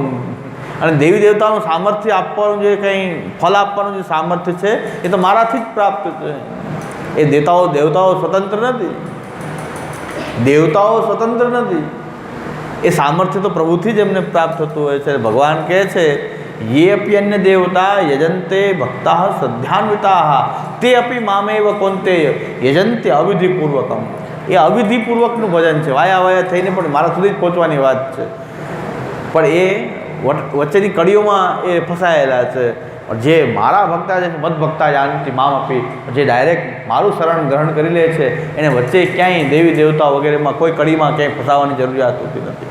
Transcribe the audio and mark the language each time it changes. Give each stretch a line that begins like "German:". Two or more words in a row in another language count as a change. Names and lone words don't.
Gujarati: અને દેવી દેવતાનું સામર્થ્ય આપવાનું જે કંઈ ફલ આપવાનું જે સામર્થ્ય છે એ તો મારાથી જ પ્રાપ્ત છે. એ દેવતાઓ સ્વતંત્ર નથી, દેવતાઓ સ્વતંત્ર નથી. એ સામર્થ્ય તો પ્રભુથી જ એમને પ્રાપ્ત થતું હોય છે. ભગવાન કહે છે
Sanskrit: ये अपि अन्य देवता यजन्ते भक्ता श्रद्धान्विता ते अपि मामेव कोन्ते यजन्ते अविधिपूर्वकम.
Gujarati: એ અવિધિપૂર્વકનું ભજન છે. વાયા વાયા થઈને પણ મારા સુધી જ પહોંચવાની વાત છે, પણ એ વચ્ચેની કડીઓમાં એ ફસાયેલા છે. જે મારા ભક્તા છે,
Sanskrit: मद भक्ता जानती माम आपी,
Gujarati: જે ડાયરેક્ટ મારું શરણ ગ્રહણ કરી લે છે એને વચ્ચે ક્યાંય દેવી દેવતા વગેરેમાં કોઈ કડીમાં ક્યાંય ફસાવાની જરૂરિયાત હોતી નથી.